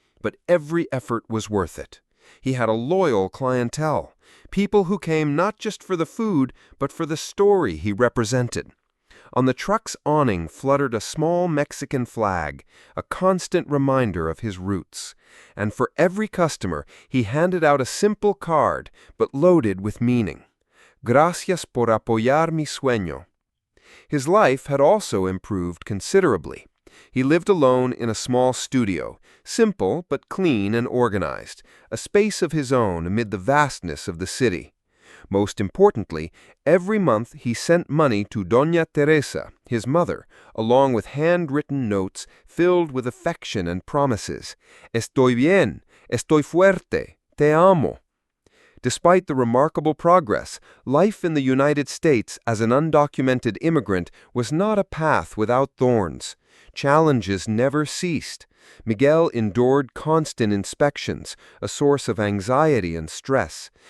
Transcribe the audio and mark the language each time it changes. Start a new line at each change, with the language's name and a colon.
English: But every effort was worth it. He had a loyal clientele, people who came not just for the food, but for the story he represented. On the truck's awning fluttered a small Mexican flag, a constant reminder of his roots. And for every customer, he handed out a simple card, but loaded with meaning.
Spanish: Gracias por apoyar mi sueño.
English: His life had also improved considerably. He lived alone in a small studio, simple but clean and organized, a space of his own amid the vastness of the city. Most importantly, every month he sent money to Doña Teresa, his mother, along with handwritten notes filled with affection and promises.
Spanish: Estoy bien, estoy fuerte, te amo.
English: Despite the remarkable progress, life in the United States as an undocumented immigrant was not a path without thorns. Challenges never ceased. Miguel endured constant inspections, a source of anxiety and stress.